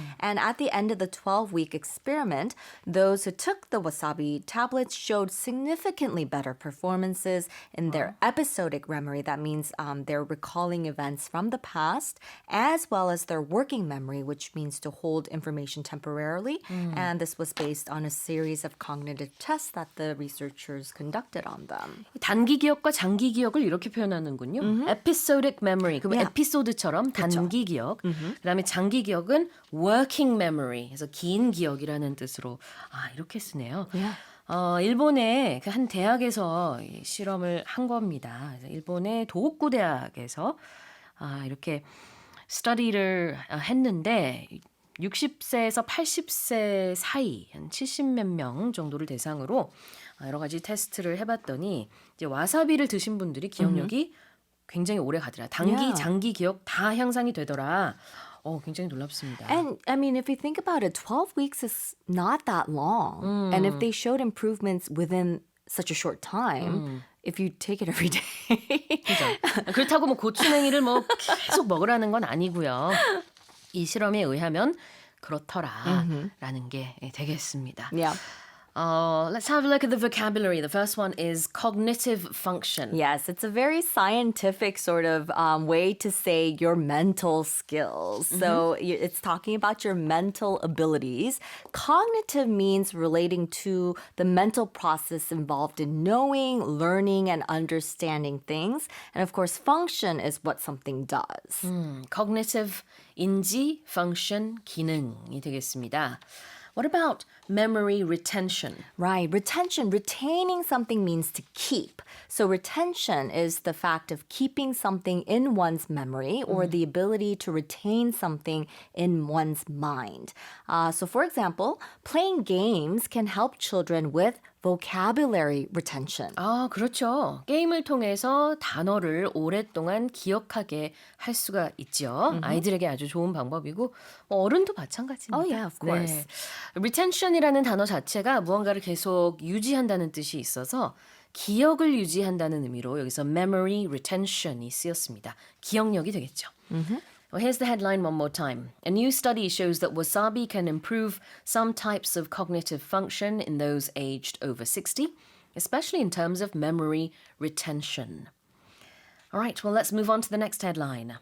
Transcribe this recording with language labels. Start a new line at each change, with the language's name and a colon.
English: And at the end of the 12-week experiment, those who took the wasabi tablets showed significantly better performances in their episodic memory. That means they're recalling events from the past, as well as their working memory, which means to hold information temporarily. And this was based on a series of cognitive tests that the researchers conducted on them.
Korean: 단기 기억과 장기 기억을 이렇게 표현하는군요.
English: Episodic memory.
Korean: 그럼
English: Yeah.
Korean: 에피소드처럼 단기 기억. 그다음에 장기 기억은 working memory. 그래서 긴 기억이라는 뜻으로 이렇게 쓰네요.
English: Yeah.
Korean: 일본의 한 대학에서 이 실험을 한 겁니다. 그래서 일본의 도호쿠 대학에서 이렇게 스터디를 했는데 60세에서 80세 사이 한 70몇 명 정도를 대상으로 여러 가지 테스트를 해봤더니 이제 와사비를 드신 분들이 기억력이 굉장히 오래 가더라. 단기,
English: Yeah.
Korean: 장기 기억 다 향상이 되더라. 굉장히 놀랍습니다.
English: And I mean, if you think about it, 12 weeks is not that long. And if they showed improvements within such a short time, if you take it every day.
Korean: 그죠? 그렇다고 뭐 고추냉이를 뭐 계속 먹으라는 건 아니고요. 이 실험에 의하면 그렇더라라는 게 되겠습니다.
English: Yeah. Let's have a look at the vocabulary. The first one is cognitive function. Yes, it's a very scientific sort of way to say your mental skills. So it's talking about your mental abilities. Cognitive means relating to the mental process involved in knowing, learning, and understanding things. And of course, function is what something does.
Korean: Cognitive 인지, function, 기능이 되겠습니다.
English: What about memory retention? Right. Retention. Retaining something means to keep. So retention is the fact of keeping something in one's memory or the ability to retain something in one's mind. So for example, playing games can help children with vocabulary retention.
Korean: 그렇죠. 게임을 통해서 단어를 오랫동안 기억하게 할 수가 있죠. 아이들에게 아주 좋은 방법이고 어른도 마찬가지입니다.
English: Oh, yeah, of course.
Korean: retention이라는 단어 자체가 무언가를 계속 유지한다는 뜻이 있어서 기억을 유지한다는 의미로 여기서 memory retention이 쓰였습니다. 기억력이 되겠죠.
English: Well, here's the headline one more time. A new study shows that wasabi can improve some types of cognitive function in those aged over 60, especially in terms of memory retention. All right, well, let's move on to the next headline.